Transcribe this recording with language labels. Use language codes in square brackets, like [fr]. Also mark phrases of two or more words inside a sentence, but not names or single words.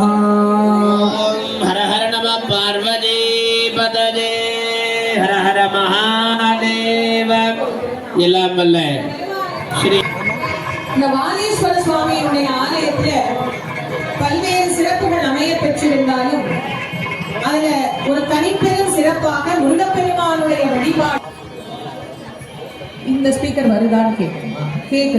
[sa] हर हर नमः पार्वती पतये हर हर महादेव। [ta] எல்லாம் வல்ல ஸ்ரீ இந்த வாலீஸ்வர சுவாமியினுடைய ஆலயத்துல பல்வேறு சிறப்புகள் அமைய பெற்றிருந்தாலும் அதுல ஒரு தனிப்பெரும் சிறப்பாக முருகப்பெருமானுடைய வழிபாடு. இந்த ஸ்பீக்கர் வருதான்னு கேக்குது.